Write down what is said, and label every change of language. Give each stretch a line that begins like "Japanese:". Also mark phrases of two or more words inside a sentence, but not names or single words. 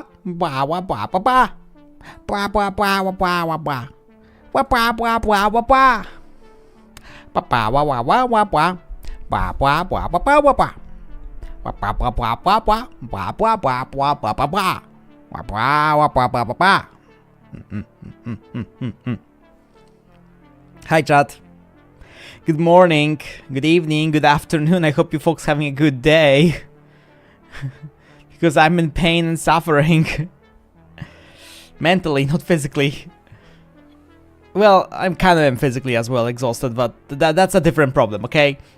English: Ba wa ba ba ba. Ba ba ba wa ba wa ba. Wa ba ba ba wa ba. Ba ba wa wa wa wa ba. Ba ba ba ba ba wa ba. Ba ba ba ba ba ba. Ba ba ba ba ba ba ba. Ba ba wa ba ba ba ba. Hi chat. Good morning, good evening, good afternoon. I hope you folks having a good day. Because I'm in pain and suffering. Mentally, not physically. Well, I'm kind of physically as well exhausted, but that's a different problem, okay?